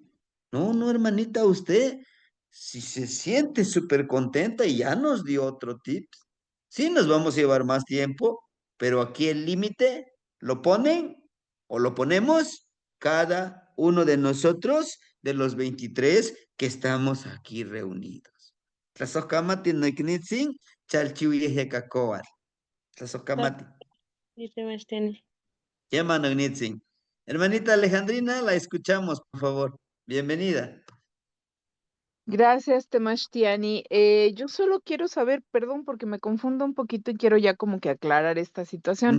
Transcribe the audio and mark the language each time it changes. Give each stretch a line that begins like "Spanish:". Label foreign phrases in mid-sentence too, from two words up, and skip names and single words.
Spanish: No, no, hermanita, usted, si se siente súper contenta y ya nos dio otro tip, sí nos vamos a llevar más tiempo, pero aquí el límite lo ponen o lo ponemos cada uno de nosotros de los 23 que estamos aquí reunidos.
Nahuatl languages: Tlasojkamati noiknitzin, chalchiuyejecacoal. Tlasojkamati.
Spanish: Sí, Sebastián.
Nahuatl languages: Llama noiknitzin.
Spanish: Hermanita Alejandrina, la escuchamos, por favor. Bienvenida. Gracias, Temashtiani. Yo solo quiero saber, perdón, porque me confundo un poquito y quiero ya como que aclarar esta situación.